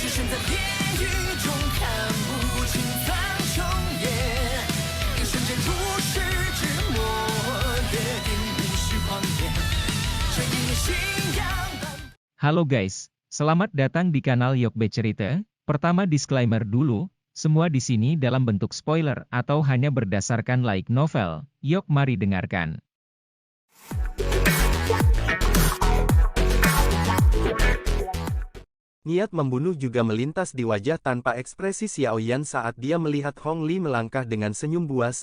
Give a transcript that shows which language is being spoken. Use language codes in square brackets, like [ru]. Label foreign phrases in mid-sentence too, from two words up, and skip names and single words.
[zh] 在地狱中看不清苍穹野，一瞬间如释之末，约定无需狂野，这一念信仰。 [id] Halo guys, selamat datang di kanal Yokbe Cerita. Pertama disclaimer dulu, semua di sini dalam bentuk spoiler atau hanya berdasarkan [en] light novel. [id] Yok mari dengarkan. Niat membunuh juga melintas di wajah tanpa ekspresi Xiaoyan saat dia melihat Hong Li melangkah dengan senyum buas.